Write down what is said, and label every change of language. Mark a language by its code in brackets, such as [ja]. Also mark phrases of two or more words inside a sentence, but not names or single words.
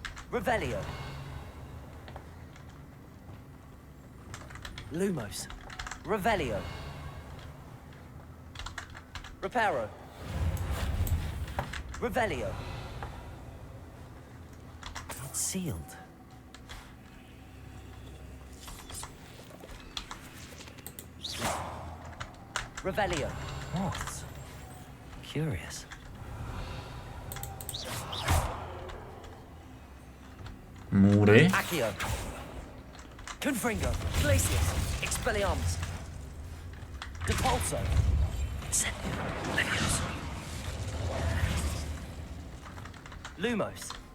[en] Revelio. Lumos. Revelio. Reparo. Revelio. It's sealed. Revelio. What? Curious. Můry. Accio. Confringo. Glacius. Expelliarmus. Depulso. Incendio. Levioso. Lumos.